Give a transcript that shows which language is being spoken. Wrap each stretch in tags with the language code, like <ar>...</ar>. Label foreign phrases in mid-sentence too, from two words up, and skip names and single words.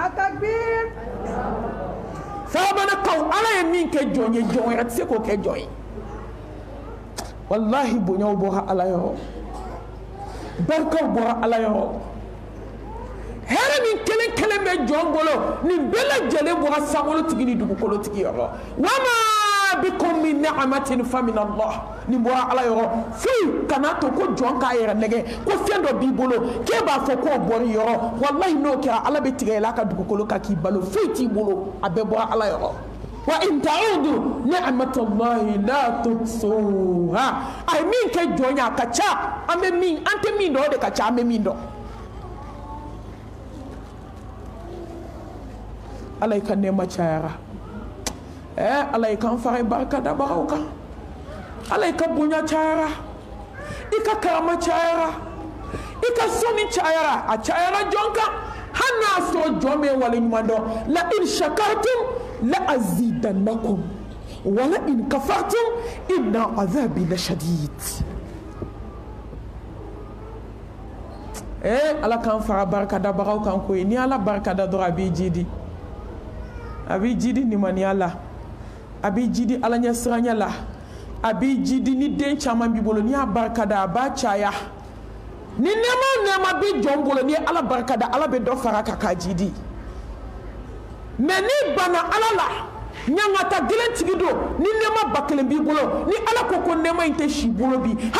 <bm>Farabanakaw Ala ye min kɛ jɔn ye jɔn wɛrɛ tɛ se k'o kɛ jɔn ye wallahi bonyaw bɔra Ala yɔrɔ barikaw bɔra Ala yɔrɔ hɛrɛ min kelen kelen bɛ jɔn bolo nin bɛɛ lajɛlen bɔra sankolotigi ni dugukolotigi yɔrɔ</bm> <ar>وما بكم من نعمة فمن الله</ar> <bm>nin bɔra Ala yɔrɔ foyi kana to ko jɔn k'a yɛrɛ nɛgɛ ko fɛn dɔ b'i bolo k'e b'a fɔ k'o bɔr'i yɔrɔ wallahi n'o kɛra Ala bɛ tigɛ yɛlɛ a ka dugukolo kan k'i balo foyi t'i bolo a bɛɛ bɔra Ala yɔrɔ</bm> <ar>وإن تعدوا نعمة الله لا تحصوها</ar> <bm>ay min kɛ jɔn ye a ka ca an tɛ min dɔn o de ka ca an bɛ min dɔn Ala ka nɛɛma cayara Ala kan fara barika dabagaw kan Ala ka bonya cayara i ka karama cayara i ka sɔnni cayara a cayara jɔn kan hali n'a sɔrɔ jɔn bɛ waleɲuman dɔn la</bm> <ar>إن شكرتم لأزيدنكم ولئن كفرتم إن عذابي لشديد</ar> <bm>Ala kan fara barika dabagaw kan koyi ni Ala barika da dɔrɔn a b'i jidi nimaniya la a b'i jidi Ala ɲɛsiranya la a b'i jidi ni den caman b'i bolo n'i y'a barika da a b'a caya ni nɛɛma bɛ jɔn bolo ni Ala barika da Ala bɛ dɔ fara kan k'a jidi mais ni bana Ala la ɲangata gɛlɛn tigi don ni nɛɛma ba kelen b'i bolo ni Ala ko nɛɛma in tɛ si bolo bi hali</bm>